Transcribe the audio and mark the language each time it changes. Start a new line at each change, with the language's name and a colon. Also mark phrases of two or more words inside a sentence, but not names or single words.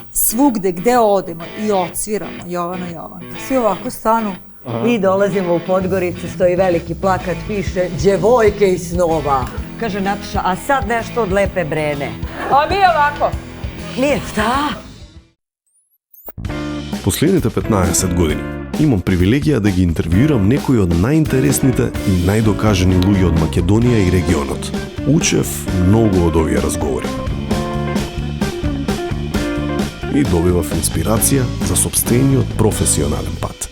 Serbian: svugde gde odemo i odsviramo Jovana Jovanka. Svi ovako stanu. I dolazimo u Podgoricu, stoji veliki plakat, piše Đevojke iz snova. Kaže Nataša, a sad nešto od Lepe Brene. A mi ovako. Nije, šta?
Macedonian: Последните 15 години имам привилегија да ги интервјуирам некои од најинтересните и најдокажани луѓе од Македонија и регионот. Учев многу од овие разговори. И добивав инспирација за сопствениот професионален пат.